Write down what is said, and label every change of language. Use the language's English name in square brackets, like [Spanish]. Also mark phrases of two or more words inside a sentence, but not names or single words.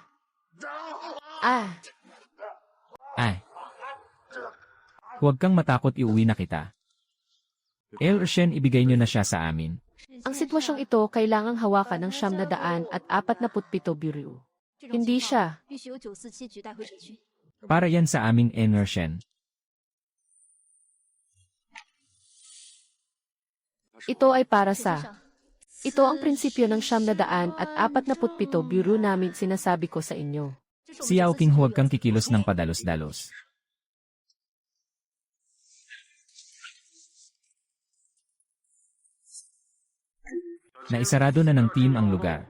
[Filipino] Ah. Ay. Huwag kang matakot, iuwi na kita. El Shen, ibigay niyo na siya sa amin. Ang sitwasyong ito kailangang hawakan ng 947 biro. Hindi siya. [Chinese] 必须有947局带回社区。 [Filipino] Para yan sa aming El Shen. Ito ay para sa... Ito ang prinsipyo ng 947 biro namin, sinasabi ko sa inyo. Si Yao King, huwag kang kikilos ng padalos-dalos. Naisarado na ng team ang lugar.